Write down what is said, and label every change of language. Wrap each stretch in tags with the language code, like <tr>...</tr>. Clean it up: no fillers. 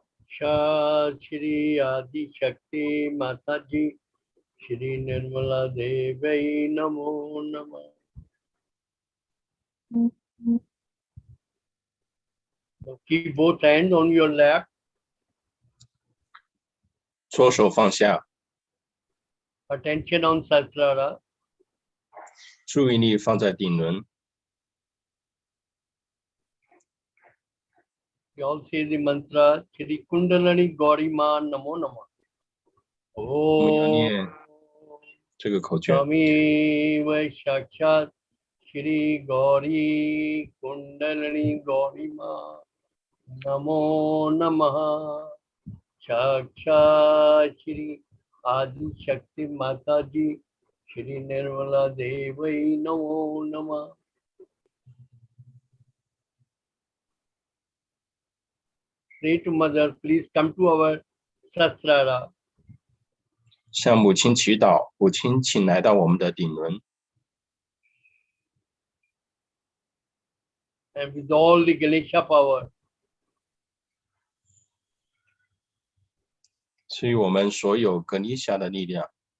<sa>श्री आदि शक्ति माता जी श्री निर्मला देवी नमो नमः।</sa> <en>So keep both hands on your lap.</en> <zh>左手放下，</zh> <en>Attention on Sahasrara.</en> <zh>注意力放在顶轮。</zh> <en>We all say the mantra</en> <sa>Shri Kundalini Gauri Ma Namo Namah.</sa> <zh>我们要 Oh. 念这这个口诀。</zh> <sa>Tami Sakshat Shri Gauri Kundalini Gauri Ma Namo Namaha Sakshat Shri Adi Shakti Mataji Shri Nirmala Devai Namo Namaha.</sa> <en>Pray to Mother, please come to our Sastrara.</en> <zh>向母亲祈祷，母亲，请来到我们的顶轮，</zh> <en>And with all the Ganesha power,</en> <zh>赐予我们所有格尼夏的力量，</zh>